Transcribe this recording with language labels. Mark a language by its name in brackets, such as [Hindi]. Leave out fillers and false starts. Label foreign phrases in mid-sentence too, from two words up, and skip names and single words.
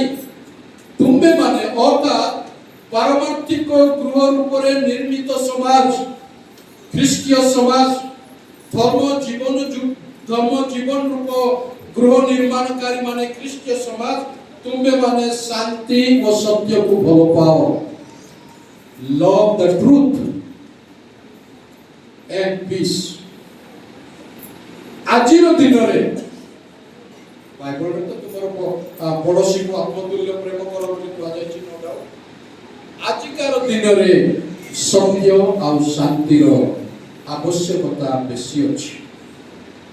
[Odia] ତୁମ୍ଭେମାନେ ଅର୍ଥାତ୍ ପାରମାର୍ଥିକ ଗୃହ ରୂପରେ ନିର୍ମିତ ସମାଜ, ଖ୍ରୀଷ୍ଟୀୟ ସମାଜ, ଧର୍ମ ଜୀବନ ରୂପ ଗୃହ ନିର୍ମାଣକାରୀ ମାନେ ଖ୍ରୀଷ୍ଟୀୟ ସମାଜ, ତୁମ୍ଭେମାନେ ଶାନ୍ତି ଓ ସତ୍ୟକୁ ଭଲ ପାଅ। [English] Love the truth and peace. [Odia] ଆଜିର ଦିନରେ ବାଇବଲରେ ତ ତୁମର ପଡ଼ୋଶୀକୁ ଆତ୍ମତୁଲ୍ୟ ପ୍ରେମ କର ବୋଲି କୁହାଯାଇଛି, [English] no doubt. [Odia] ଆଜିକାର ଦିନରେ ସତ୍ୟ ଆଉ ଶାନ୍ତିର ଆବଶ୍ୟକତା ବେଶୀ ଅଛି।